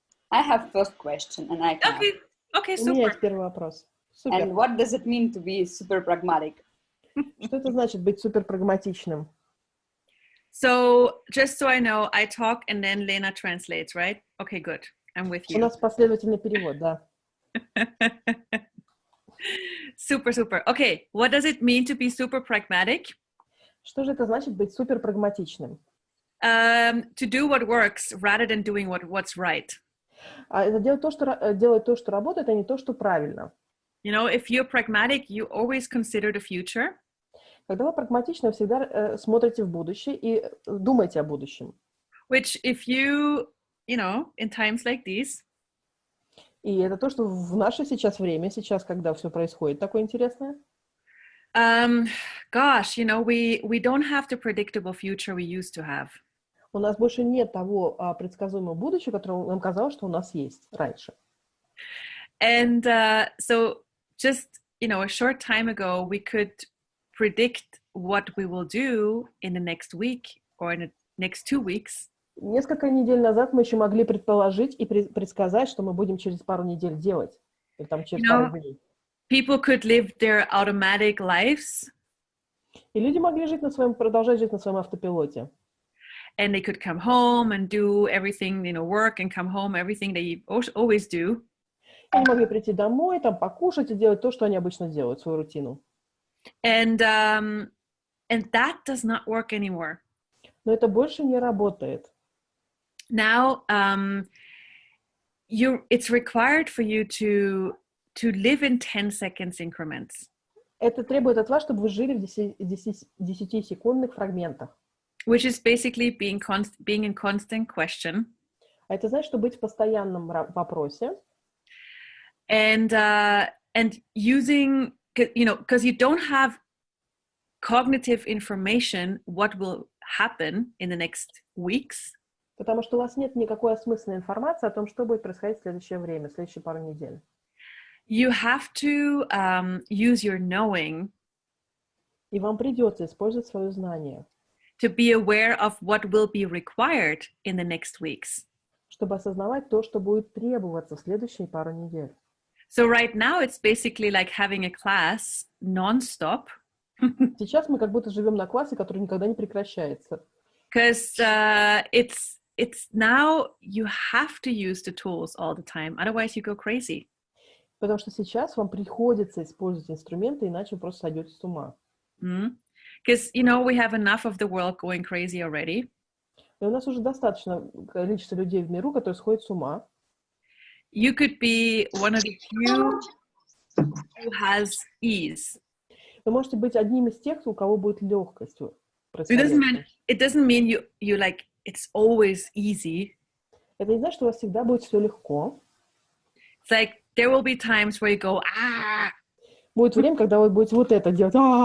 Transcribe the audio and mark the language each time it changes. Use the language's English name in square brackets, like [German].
[English] I have first question, and I can. Okay, [Russian] У меня [English] super. [Russian] есть первый вопрос. Супер. [English] And what does it mean to be super pragmatic? [Russian] Что это значит быть супер-прагматичным? [English] So just so I know, I talk and then Lena translates, right? Okay, good. I'm with [Russian] У [English] you. [Russian] нас последовательный перевод, да. [English] Super, super. Okay, what does it mean to be super pragmatic? [Russian] Что же это значит быть супер-прагматичным? [English] To do what works rather than doing what's right. [Russian] Это делать то, что работает, а не то, что правильно. [English] You know, if you're pragmatic, you always consider the future. [Russian] Когда вы прагматичны, вы всегда смотрите в будущее и думаете о будущем. [English] Which if you know, in times like these. [Russian] И это то, что в наше сейчас время, сейчас, когда все происходит такое интересное. [English] Gosh, you know, we don't have the predictable future we used to have. [Russian] У нас больше нет того предсказуемого будущего, которое нам казалось, что у нас есть раньше. [English] And so just, you know, a short time ago, we could predict what we will do in the next week or in the next 2 weeks. [Russian] Несколько недель назад мы еще могли предположить и предсказать, что мы будем через пару недель делать. Или там через пару дней. [English] People could live their automatic lives. [Russian] И люди могли продолжать жить на своем автопилоте. [English] And they could come home and do everything, you know, work and come home, everything they always do. [Russian] Они могли прийти домой, там покушать и делать то, что они обычно делают, свою рутину. [English] And that does not work anymore. [Russian] Но это больше не работает. [English] Now, it's required for you to live in 10 seconds increments. [Russian] Это требует от вас, чтобы вы жили в 10-секундных фрагментах. [English] Which is basically being in constant question. [Russian] А это значит, что быть в постоянном вопросе. [English] And using, you know, because you don't have cognitive information what will happen in the next weeks. [Russian] Потому что у вас нет никакой осмысленной информации о том, что будет происходить в следующее время, в следующие пару недель. [English] You have to use your knowing. [Russian] И вам придется использовать свое знание. [English] To be aware of what will be required in the next weeks. [Russian] Чтобы осознавать то, что будет требоваться в следующие пару недель. [English] So right now it's basically like having a class non-stop. [Russian] Сейчас мы как будто живем на классе, который никогда не прекращается. [English] Because it's now you have to use the tools all the time, otherwise you go crazy. [Russian] Потому что сейчас вам приходится использовать инструменты, иначе вы просто сойдете с ума. [English] Because, you know, we have enough of the world going crazy already. [Russian] И у нас уже достаточно количества людей в миру, которые сходят с ума. [English] You could be one of the few who has ease. [Russian] Вы можете быть одним из тех, у кого будет легкость. [English] It doesn't mean you like it's always easy. [Russian] Это не значит, что у вас всегда будет все легко. [English] It's like there will be times where you go [Russian] Будет время, когда вы будете вот это делать.